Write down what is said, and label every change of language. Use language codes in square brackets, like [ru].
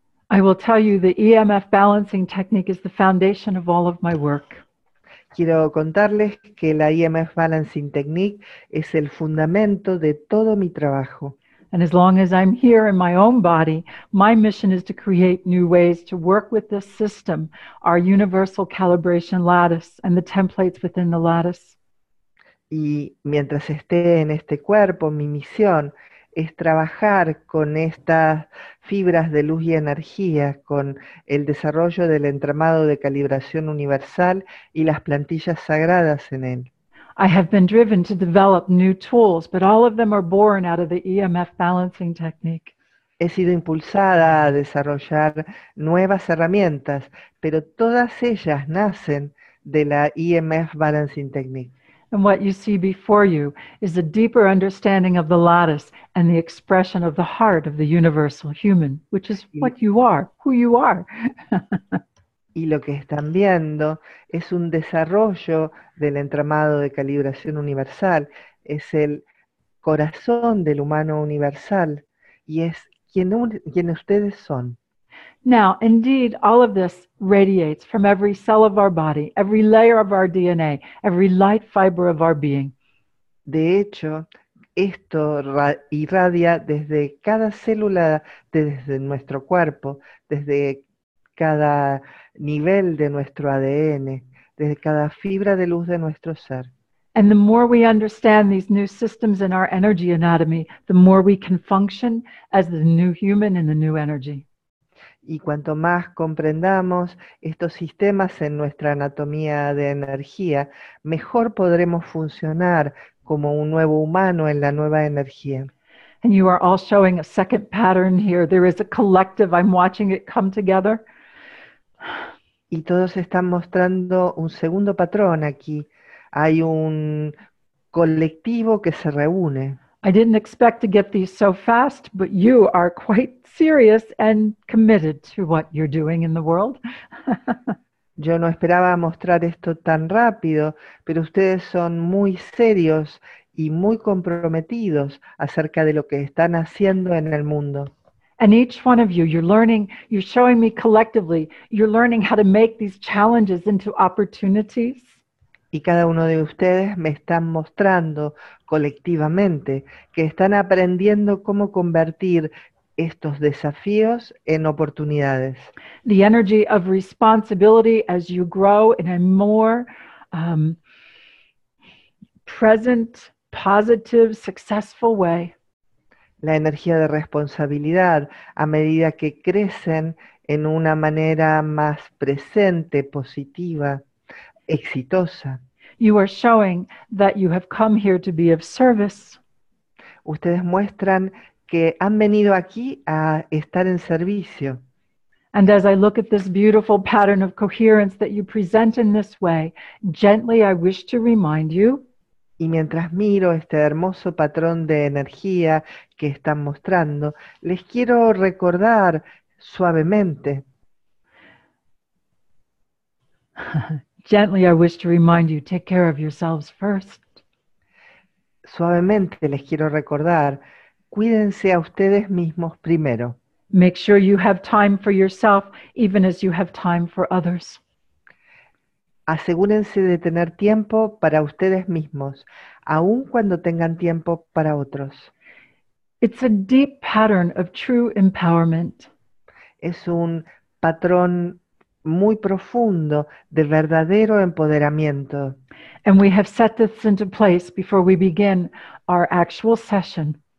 [en] I will tell you the EMF balancing technique is the foundation of all of my work. [es] Quiero contarles que la EMF Balancing Technique es el fundamento de todo mi trabajo. [en] And as long as I'm here in my own body, my mission is to create new ways to work with this system, our universal calibration lattice and the templates within the lattice. [es] Y mientras esté en este cuerpo, mi misión es trabajar con estas fibras de luz y energía, con el desarrollo del entramado de calibración universal y las plantillas sagradas en él. [en] I have been driven to develop new tools, but all of them are born out of the EMF balancing technique. [es] He sido impulsada a desarrollar nuevas herramientas, pero todas ellas nacen de la EMF Balancing Technique. [en] And what you see before you is a deeper understanding of the lattice and the expression of the heart of the universal human, which is what you are, who you are. [es] Y lo que están viendo es un desarrollo del entramado de calibración universal, es el corazón del humano universal y es quien ustedes son. [en] Now, indeed, all of this radiates from every cell of our body, every layer of our DNA, every light fiber of our being. [es] De hecho, esto irradia desde cada célula, desde nuestro cuerpo, desde cada nivel de nuestro ADN, desde cada fibra de luz de nuestro ser. [en] And the more we understand these new systems in our energy anatomy, the more we can function as the new human in the new energy. [es] Y cuanto más comprendamos estos sistemas en nuestra anatomía de energía, mejor podremos funcionar como un nuevo humano en la nueva energía. [en] And you are all showing a second pattern here. There is a collective. I'm watching it come together. [es] Y todos están mostrando un segundo patrón aquí. Hay un colectivo que se reúne. [en] I didn't expect to get these so fast, but you are quite serious and committed to what you're doing in the world. [es] Yo no esperaba mostrar esto tan rápido, pero ustedes son muy serios y muy comprometidos acerca de lo que están haciendo en el mundo. [en] And each one of you, you're learning, you're showing me collectively, you're learning how to make these challenges into opportunities. [es] Y cada uno de ustedes me están mostrando colectivamente que están aprendiendo cómo convertir estos desafíos en oportunidades. [en] The energy of responsibility as you grow in a more present, positive, successful way. [es] La energía de responsabilidad a medida que crecen en una manera más presente, positiva, exitosa. [en] You are showing that you have come here to be of service. [es] Ustedes muestran que han venido aquí a estar en servicio. [en] And as I look at this beautiful pattern of coherence that you present in this way, gently I wish to remind you [es] Y mientras miro este hermoso patrón de energía que están mostrando, les quiero recordar suavemente, [en] gently I wish to remind you, take care of yourselves first. [es] suavemente les quiero recordar, cuídense a ustedes mismos primero. [en] Make sure you have time for yourself, even as you have time for others. [es] Asegúrense de tener tiempo para ustedes mismos, aun cuando tengan tiempo para otros. [en] It's a deep pattern of true empowerment. [es] Es un patrón muy profundo de verdadero empoderamiento. [en] And we have set this into place before we begin our actual session.